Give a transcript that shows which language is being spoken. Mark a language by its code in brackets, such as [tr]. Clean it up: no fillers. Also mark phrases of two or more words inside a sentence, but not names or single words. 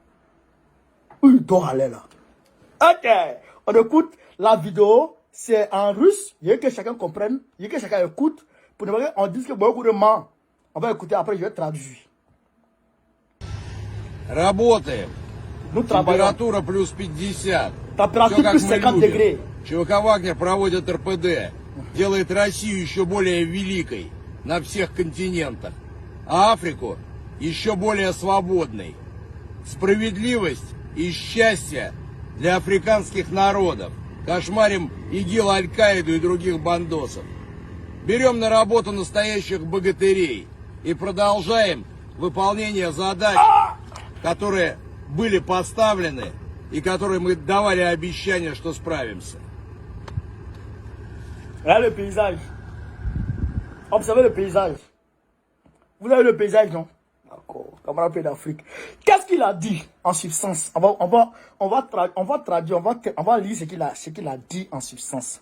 [fr] Où il dort à l'aile là. Ok, on écoute la vidéo, c'est en russe, il y a que chacun comprenne, il y a que chacun écoute. Pour ne pas qu'on dise que beaucoup de gens, on va écouter après, je vais traduire. [ru] Работаем. [fr] Nous travaillons. [ru] Температура плюс 50. [fr] Température [ru] Все как [fr] plus [ru] мы [fr] 50 [ru] любим. [fr] degrés. [ru] ЧВК «Вагнер» проводит РПД. Делает Россию еще более великой на всех континентах. А Африку еще более свободной. Справедливость и счастье для африканских народов. Кошмарим ИГИЛ, Аль-Каиду и других бандосов. Берем на работу настоящих богатырей и продолжаем выполнение задач, которые были поставлены и которые мы давали обещание, что справимся. [fr] Regardez le paysage. Observez le paysage. Vous avez le paysage, non? D'accord. Camarade d'Afrique. Qu'est-ce qu'il a dit en substance? On va traduire, on va lire ce qu'il a dit en substance.